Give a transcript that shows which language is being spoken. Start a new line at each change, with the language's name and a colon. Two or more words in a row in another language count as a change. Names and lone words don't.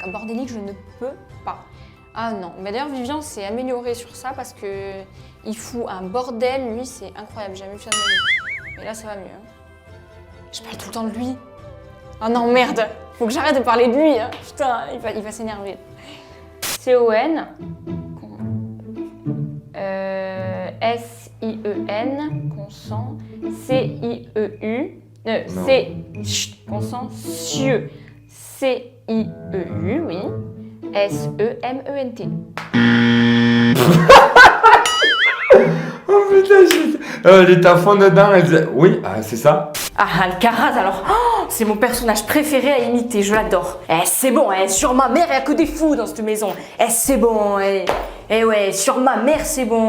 French: Un bordélique, je ne peux pas. Ah non. Mais d'ailleurs, Vivien s'est amélioré sur ça parce que il fout un bordel. Lui, c'est incroyable. J'ai jamais vu ça de ma vie. Mais là, ça va mieux. Hein. Je parle tout le temps de lui. Ah non, merde. Faut que j'arrête de parler de lui. Hein. Putain, il va s'énerver. C-O-N. S-I-E-N. Consent. C-I-E-U. Non. Consent. Cieux. C-I-E-U, oui. S-E-M-E-N-T. Oh putain, elle était à fond dedans, elle disait oui, ah, c'est ça. Ah, Alcaraz, alors, oh, c'est mon personnage préféré à imiter, je l'adore. Eh, c'est bon, sur ma mère, il n'y a que des fous dans cette maison. Eh, c'est bon, ouais, sur ma mère, c'est bon.